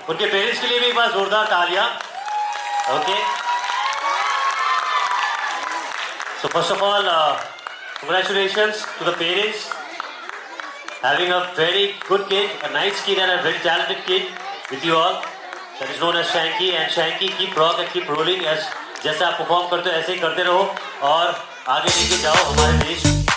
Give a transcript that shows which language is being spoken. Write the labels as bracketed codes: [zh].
[hi] उनके पेरेंट्स के लिए भी एक बार जोरदार तालियां. [en] Okay. So first of all, congratulations to the parents having a very good kid, a nice kid, and a very talented kid with you all. That is known as Shanky, and Shanky keep rock and keep rolling as [hi] जैसे आप perform करते हो ऐसे ही करते रहो और आगे लेके जाओ हमारे देश।